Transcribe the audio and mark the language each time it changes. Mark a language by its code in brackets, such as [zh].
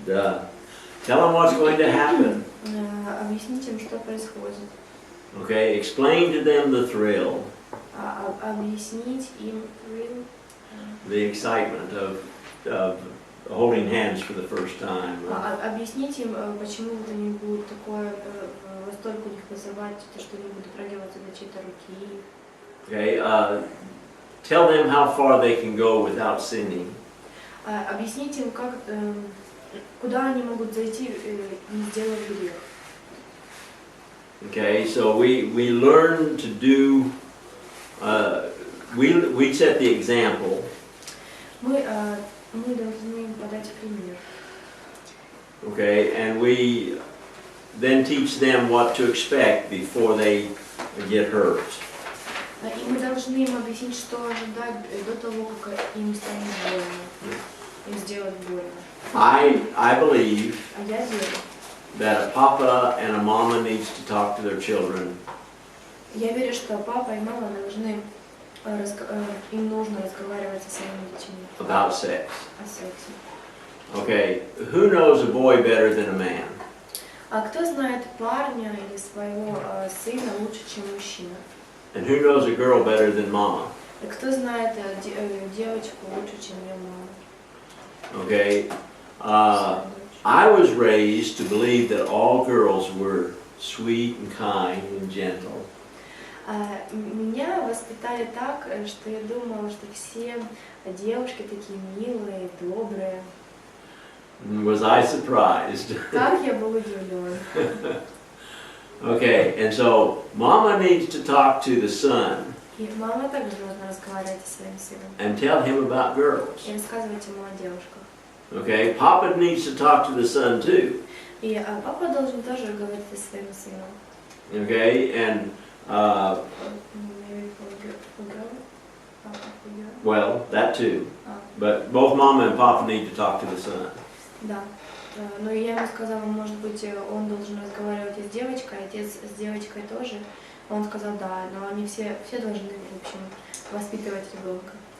[en] tell them what's going to happen. [ru] Объяснить им, что происходит. [en] Okay, explain to them the thrill, [ru] Объяснить им [en] the excitement of holding hands for the first time. [ru] Объяснить им, почему вот они будут такое восторг у них вызывать, то, что они будут прогибаться до чьей-то руки. [en] Okay, tell them how far they can go without sinning. [ru] Объяснить им, куда они могут зайти, не сделав грех. [en] Okay, so we learn to do. We set the example. [ru] Мы должны им подать пример. [en] Okay, and we then teach them what to expect before they get hurt. [ru] И мы должны им объяснить, что ожидать до того, как им станет больно, им сделать больно. [en] I believe [ru] Я верю. [en] that a papa and a mama needs to talk to their children [ru] Я верю, что папа и мама должны, им нужно разговаривать со своими детьми [en] about sex. [ru] о сексе. [en] Okay, who knows a boy better than a man? [ru] А кто знает парня или своего сына лучше, чем мужчина? [en] And who knows a girl better than mama? [ru] И кто знает девочку лучше, чем ее мама? [en] Okay, I was raised to believe that all girls were sweet and kind and gentle. [ru] Меня воспитали так, что я думала, что все девушки такие милые, добрые. [en] Was I surprised? [ru] Как я был удивлен. [en] Okay, and so Mama needs to talk to the son [ru] И мама также должна разговаривать со своим сыном [en] and tell him about girls. [ru] и рассказывать ему о девушках. [en] Okay, Papa needs to talk to the son too. [ru] И папа должен тоже говорить со своим сыном. [en] Okay, and Maybe for girl, papa for girl. well, that too. But both Mama and Papa need to talk to the son. [ru] Да. Но я ему сказала, может быть, он должен разговаривать и с девочкой, отец с девочкой тоже. Он сказал, да, но они все должны, в общем, воспитывать ребенка.